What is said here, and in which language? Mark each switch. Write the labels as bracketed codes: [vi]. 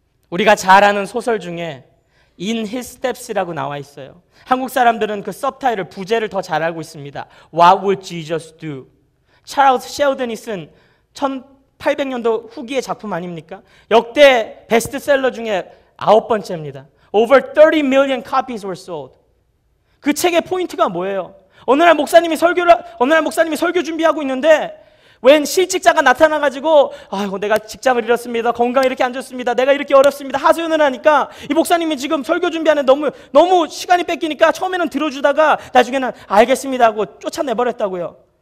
[ko] 우리가 잘 아는 소설 중에 In His Steps라고 나와 있어요. 한국 사람들은 그 서브타이틀 부제를 더 잘 알고 있습니다. [en] What would Jesus do? [ko] 찰스 셰우든이 쓴 1800년도 후기의 작품 아닙니까? 역대 베스트셀러 중에 9번째입니다. [en] Over 30 million copies were sold. [ko] 그 책의 포인트가 뭐예요? 어느 날 목사님이 설교 준비하고 있는데 웬 실직자가 나타나가지고 아이고 내가 직장을 잃었습니다. 건강이 이렇게 안 좋습니다. 내가 이렇게 어렵습니다. 하소연을 하니까 이 목사님이 지금 설교 준비하는 너무 시간이 뺏기니까 처음에는 들어주다가 나중에는 알겠습니다 하고 쫓아내버렸다고요.